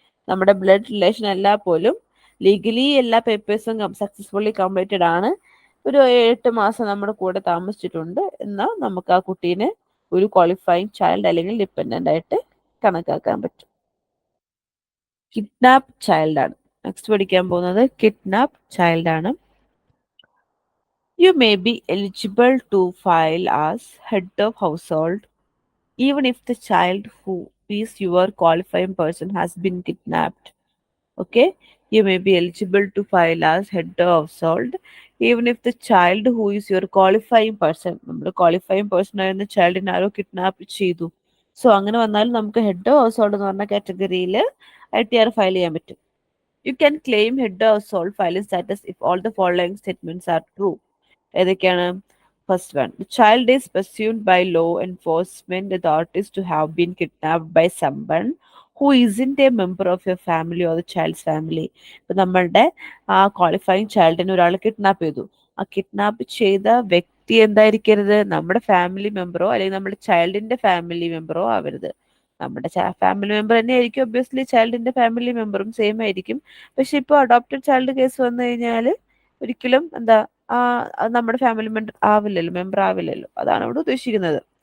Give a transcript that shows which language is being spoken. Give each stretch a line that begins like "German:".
Malayalam: നമ്മുടെ blood relation എല്ലാ പോലും ലീഗലി എല്ലാ പേപ്പേഴ്സും സക്സസ്ഫുള്ളി കംപ്ലീറ്റഡ് ആണ്, ഒരു 8 മാസം നമ്മുടെ കൂടെ താമസിച്ചിട്ടുണ്ട്, എന്നാൽ നമുക്ക് ആ കുട്ടീനെ ഒരു ക്വാളിഫൈങ് ചൈൽഡ് അല്ലെങ്കിൽ ഡിപ്പെൻഡന്റ് ആയിട്ട് കണക്കാക്കാൻ പറ്റും. കിഡ്നാപ്പ് ചൈൽഡ് ആണ് നെക്സ്റ്റ് പഠിക്കാൻ പോകുന്നത്. കിഡ്നാപ്പ് ചൈൽഡ് ആണ്.
English: You may be eligible to file as head of household even if the child who is your qualifying person has been kidnapped. Okay, you may be eligible to file as head of household even if the child who is your qualifying person,
Malayalam: നമ്മുടെ qualifying person ആയിരുന്ന ചൈൽഡിനെ ആരോ kidnap ചെയ്തു, so അങ്ങനെ വന്നാലും നമുക്ക് head house hold എന്ന് പറഞ്ഞ കാറ്റഗറിയിൽ ITR file ചെയ്യാൻ പറ്റും.
English: You can claim head household filing status if all the following statements are true.
Malayalam: ഏതൊക്കെയാണ്?
English: First one, the child is presumed by law enforcement authorities to have been kidnapped by someone who isn't a member of your family or the child's family.
Malayalam: ഇപ്പൊ നമ്മളുടെ ആ qualifying ചൈൽഡിനെ ഒരാൾ kidnap ചെയ്തു. ആ kidnap ചെയ്ത വ്യക്തി എന്തായിരിക്കരുത്? നമ്മുടെ ഫാമിലി മെമ്പറോ അല്ലെങ്കിൽ നമ്മുടെ ചൈൽഡിന്റെ ഫാമിലി മെമ്പറോ ആവരുത്. നമ്മുടെ ഫാമിലി മെമ്പർ തന്നെ ആയിരിക്കും ഒബ്വിയസ്ലി ചൈൽഡിന്റെ ഫാമിലി മെമ്പറും സെയിം ആയിരിക്കും. പക്ഷെ ഇപ്പോൾ അഡോപ്റ്റഡ് ചൈൽഡ് കേസ് വന്നു കഴിഞ്ഞാൽ ഒരിക്കലും എന്താ അത് നമ്മുടെ ഫാമിലി മെമ്പർ ആവില്ലല്ലോ. അതാണ് ഇവിടെ ഉദ്ദേശിക്കുന്നത്.